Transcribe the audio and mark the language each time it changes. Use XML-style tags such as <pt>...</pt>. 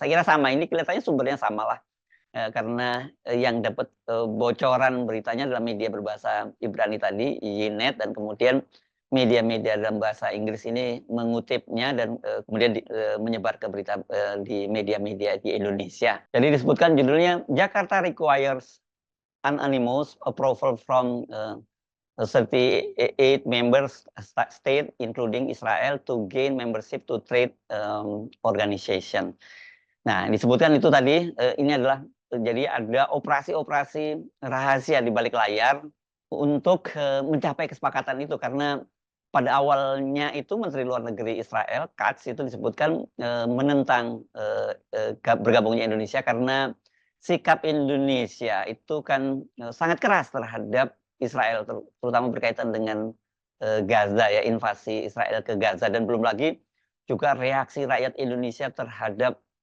<id>Saya kira sama, ini kelihatannya sumbernya sama lah. Karena yang dapat bocoran beritanya adalah media berbahasa Ibrani tadi, Ynet, dan kemudian media-media dalam bahasa Inggris ini mengutipnya dan kemudian menyebar ke berita di media-media di Indonesia. Jadi disebutkan judulnya,</id> <en>Jakarta requires unanimous approval from 38 members state including Israel to gain membership to trade organization.</en> <id>Nah, disebutkan itu tadi, ini adalah jadi ada operasi-operasi rahasia di balik layar untuk mencapai kesepakatan itu, karena pada awalnya itu Menteri Luar Negeri Israel, Katz, itu disebutkan menentang bergabungnya Indonesia karena sikap Indonesia itu kan sangat keras terhadap Israel, terutama berkaitan dengan Gaza ya, invasi Israel ke Gaza, dan belum lagi juga reaksi rakyat Indonesia terhadap</id>